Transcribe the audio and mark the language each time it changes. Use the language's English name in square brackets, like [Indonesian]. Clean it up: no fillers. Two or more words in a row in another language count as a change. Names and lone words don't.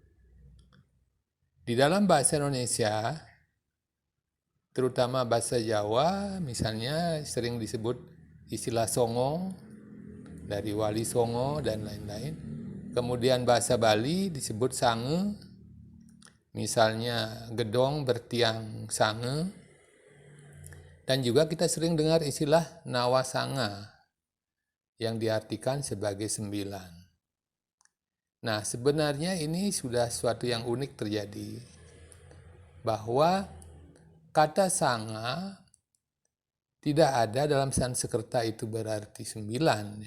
[Indonesian] Di dalam bahasa Indonesia, terutama bahasa Jawa, misalnya sering disebut istilah songo, dari Wali Songo dan lain-lain. Kemudian bahasa Bali disebut sange, misalnya gedong bertiang sange. Dan juga kita sering dengar istilah nawasanga. yang diartikan sebagai 9. Nah, sebenarnya ini sudah suatu yang unik terjadi, bahwa kata sanga tidak ada dalam Sanskerta itu berarti 9.